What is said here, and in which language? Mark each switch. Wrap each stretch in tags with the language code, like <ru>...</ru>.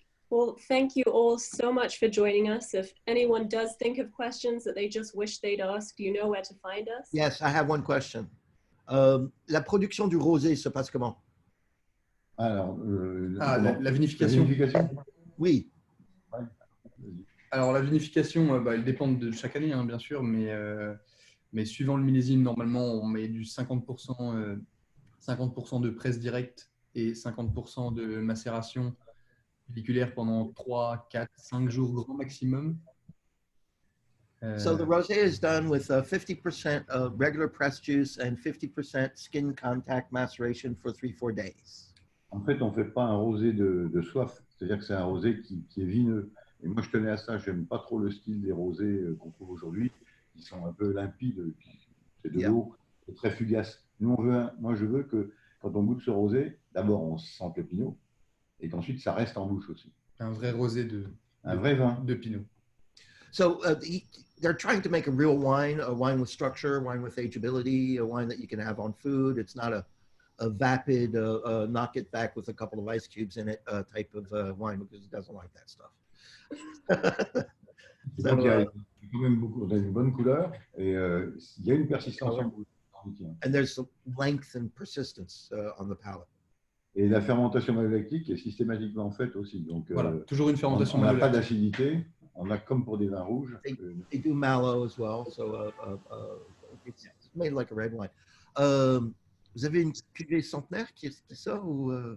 <en>Well, thank you all so much for joining us. If anyone does think of questions that they just wish they'd asked, you know where to find us. Yes, I have one question.</en> <fr>La production du rosé se passe comment? Alors, la vinification. Oui. Alors, la vinification, elle dépend de chaque année, hein, bien sûr, mais suivant le millésime, normalement, on met du 50% de presse directe et 50% de macération pelliculaire pendant 3, 4, 5 jours grand maximum.</fr> <en>So the rosé is done with 50% of regular press juice and 50% skin contact maceration for 3-4 days.</en> <fr>En fait, on ne fait pas un rosé de soif, c'est-à-dire que c'est un rosé qui est vineux. Et moi, je tenais à ça, j'aime pas trop le style des rosés qu'on trouve aujourd'hui. Ils sont un peu limpides, c'est de l'eau, c'est très fugace. Nous, moi, je veux que quand on goûte ce rosé, d'abord, on sente le pinot et qu'ensuite, ça reste en bouche aussi. Un vrai rosé un vrai vin de pinot.</fr> <en>So they're trying to make a real wine, a wine with structure, a wine with ageability, a wine that you can have on food. It's not a vapid, knock it back with a couple of ice cubes in it type of wine because it doesn't like that stuff.</en> <fr>Donc, il y a quand même beaucoup, on a une bonne couleur et il y a une persistance en bouche. entretien.</fr> <en>And there's length and persistence on the palate.</en> <fr>Et la fermentation malolactique est systématiquement faite aussi. Donc, Voilà, toujours une fermentation on n'a pas malolactique. d'acidité. On a comme pour des vins rouges.</fr> <en>They do mallow as well, so it's made like a red wine.</en> <fr>Vous avez une cuvée centenaire qui sort ou</fr>